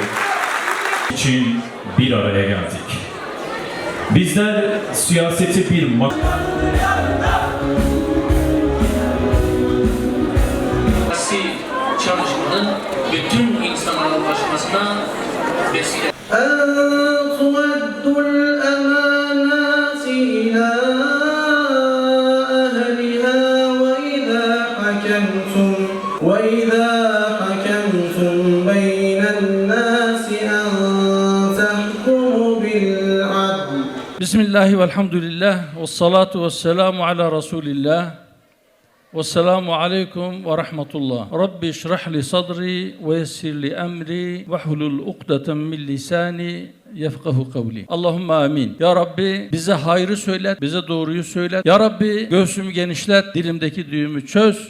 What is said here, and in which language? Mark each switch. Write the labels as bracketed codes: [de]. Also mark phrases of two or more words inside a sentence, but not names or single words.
[tr] İçin bir araya geldik. Bizler siyaseti bir çalışmanın bütün insanlara ulaşmasına vesile. [ar] وَإِذَا حَكَمْتُمْ بَيْنَ النَّاسِ أَنْ تَحْكُمُوا بِالْعَدْلِ. بسم الله والحمد لله والصلاة والسلام على رسول الله والسلام عليكم ورحمة الله. رب اشرح لي صدري ويسر لي أمري واحلل عقدة من لساني يفقهوا قولي. اللهم آمين. [tr] Ya Rabbi bize hayrı söylet, bize doğruyu söylet. Ya Rabbi göğsümü genişlet, dilimdeki düğümü çöz.